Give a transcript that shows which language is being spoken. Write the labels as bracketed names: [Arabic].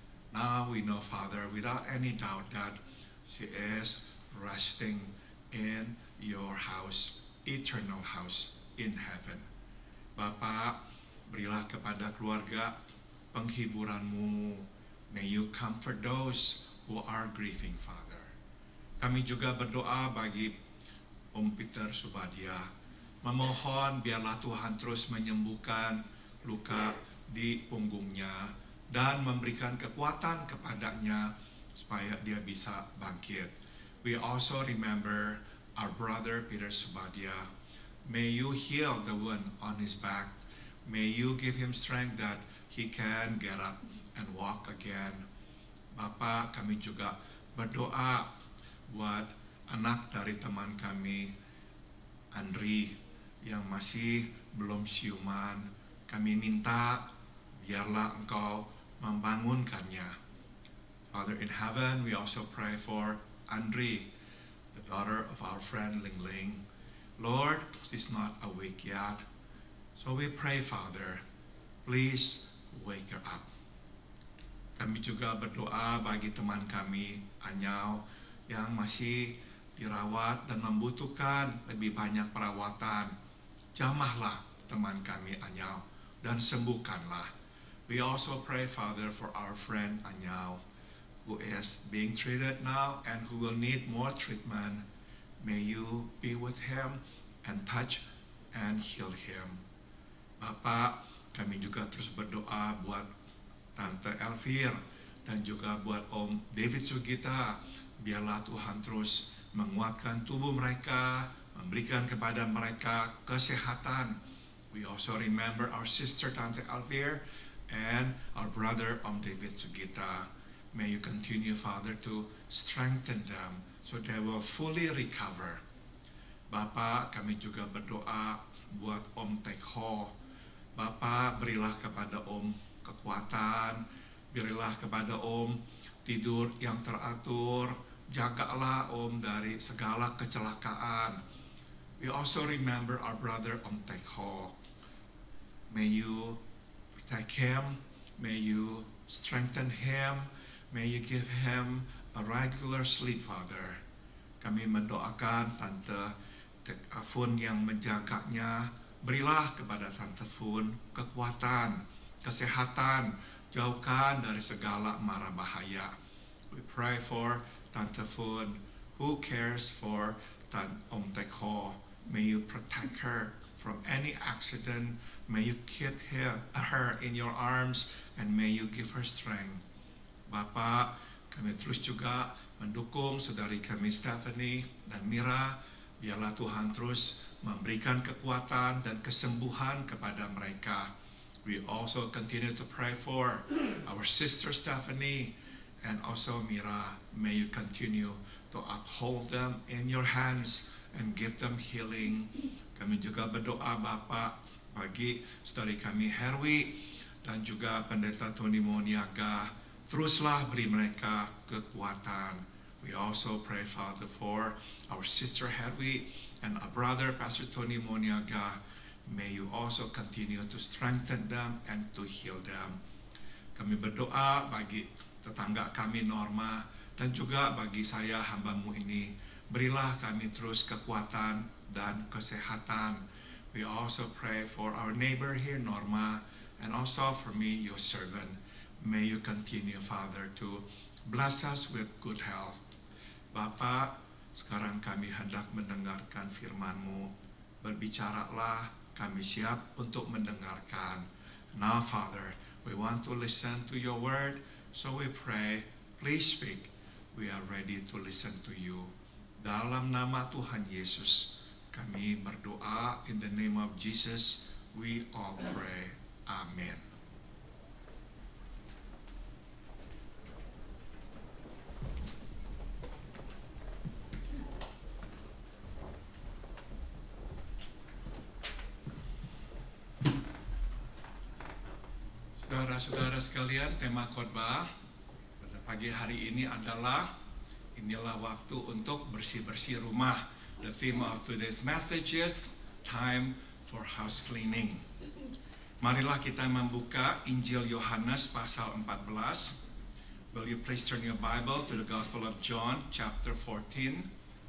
[English] Now we know, Father, without any doubt that she is resting in your house, eternal house in heaven. [Indonesian] Bapak, berilah kepada keluarga penghiburan-Mu. [English] May you comfort those who are grieving, Father. [Indonesian] Kami juga berdoa bagi Om Peter Subadia. Memohon biarlah Tuhan terus menyembuhkan luka di punggungnya dan memberikan kekuatan kepadanya supaya dia bisa bangkit. [English] We also remember our brother Peter Subadia. May you heal the wound on his back. May you give him strength that he can get up and walk again. [Indonesian] Bapak, kami juga berdoa buat anak dari teman kami, Andri, yang masih belum siuman. Kami minta biarlah Engkau membangunkannya. [English] Father in heaven, we also pray for Andri, the daughter of our friend Ling Ling. Lord, she's not awake yet. So we pray, Father, please wake her up. [Indonesian] Kami juga berdoa bagi teman kami, Anyau, yang masih dirawat dan membutuhkan lebih banyak perawatan. Jamahlah teman kami, Anyau, dan sembuhkanlah. [English] We also pray, Father, for our friend Anyau, who is being treated now and who will need more treatment. May you be with him and touch and heal him. [Indonesian] Bapak, kami juga terus berdoa buat Tante Elvir dan juga buat Om David Sugita. Biarlah Tuhan terus menguatkan tubuh mereka, memberikan kepada mereka kesehatan. [English] We also remember our sister Tante Elvir and our brother Om David Sugita. May you continue, Father, to strengthen them so they will fully recover. [Indonesian] Bapak, kami juga berdoa buat Om Tek Ho. Bapak, berilah kepada Om kekuatan, berilah kepada Om tidur yang teratur, jagalah Om dari segala kecelakaan. [English] We also remember our brother Om Tek Ho. May you protect him, may you strengthen him, may you give him a regular sleep, Father. [Indonesian] Kami mendoakan Tante Fun yang menjaganya. Berilah kepada Tante Fun kekuatan, kesehatan, jauhkan dari segala mara bahaya. [English] We pray for Tante Fun, who cares for Om Tek Ho. May you protect her from any accident. May you keep her in your arms, and may you give her strength. [Indonesian] Bapak, kami terus juga mendukung saudari kami Stephanie dan Mira. Biarlah Tuhan terus memberikan kekuatan dan kesembuhan kepada mereka. [English] We also continue to pray for our sister Stephanie and also Mira. May you continue to uphold them in your hands and give them healing. [Indonesian] Kami juga berdoa Bapak bagi saudari kami Herwi dan juga Pendeta Tony Moniaga. Teruslah beri mereka kekuatan. [English] We also pray, Father, for our sister Hedwig and our brother Pastor Tony Moniaga. May you also continue to strengthen them and to heal them. [Indonesian] Kami berdoa bagi tetangga kami Norma dan juga bagi saya hamba-Mu ini. Berilah kami terus kekuatan dan kesehatan. [English] We also pray for our neighbor here Norma and also for me, your servant. May you continue, Father, to bless us with good health. Bapak, [Indonesian] Sekarang kami hendak mendengarkan firman-Mu. Berbicaralah, kami siap untuk mendengarkan. [English] Now, Father, we want to listen to your word, so we pray, please speak. We are ready to listen to you. [Indonesian] Dalam nama Tuhan Yesus, kami berdoa, [English] in the name of Jesus, we all pray. Amen. [Indonesian] Saudara-saudara sekalian, tema khotbah pada pagi hari ini adalah inilah waktu untuk bersih-bersih rumah. [English] The theme of today's message is time for house cleaning. [Indonesian] Marilah kita membuka Injil Yohanes pasal 14. [English] Will you please turn your Bible to the Gospel of John chapter 14.